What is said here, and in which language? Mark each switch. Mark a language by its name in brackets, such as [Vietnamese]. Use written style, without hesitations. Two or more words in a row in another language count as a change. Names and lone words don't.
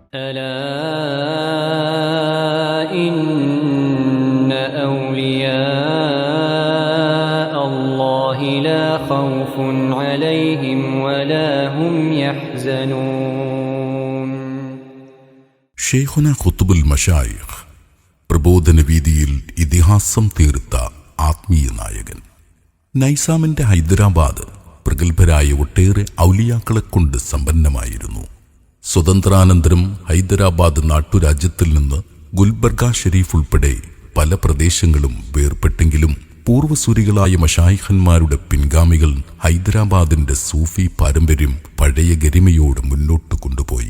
[Arabic] ألا إن أولياء الله لا خوف عليهم ولا هم يحزنون. شيخنا قطب المشايخ [Malayalam] പ്രബോധന വീതിയിൽ ഇതിഹാസം തീർത്ത ആത്മീയ നായകൻ. നൈസാമിന്റെ ഹൈദരാബാദ് പ്രഗത്ഭരായ ഒട്ടേറെ ഔലിയാക്കളെ കൊണ്ട് സമ്പന്നമായിരുന്നു. സ്വതന്ത്രാനന്തരം ഹൈദരാബാദ് നാട്ടുരാജ്യത്തിൽ നിന്ന് ഗുൽബർഗ ഷെരീഫ് ഉൾപ്പെടെ പല പ്രദേശങ്ങളും വേർപെട്ടെങ്കിലും പൂർവ്വസൂരികളായ മശായിഖന്മാരുടെ പിൻഗാമികൾ ഹൈദരാബാദിന്റെ സൂഫി പാരമ്പര്യം പഴയ ഗരിമയോട് മുന്നോട്ട് കൊണ്ടുപോയി.